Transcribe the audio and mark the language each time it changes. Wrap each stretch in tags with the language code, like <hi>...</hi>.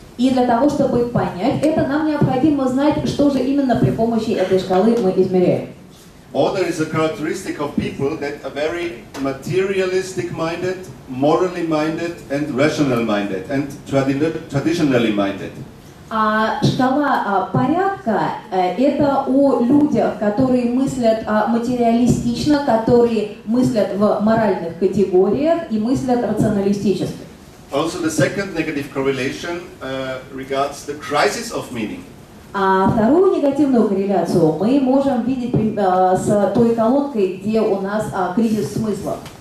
<ru>И для того, чтобы понять это, нам необходимо знать, что же именно при помощи этой шкалы мы измеряем.</ru> <en>Order is a characteristic of people that are very materialistic minded, morally minded, and rational minded, and traditionally minded.</en> <ru>Шкала порядка – это о людях, которые мыслят материалистично, которые мыслят в моральных категориях и мыслят рационалистически.</ru> <en>Also, the second negative correlation regards the crisis of meaning.</en> <ru>Вторую негативную корреляцию мы можем видеть с той колонкой, где у нас кризис смысла.</ru>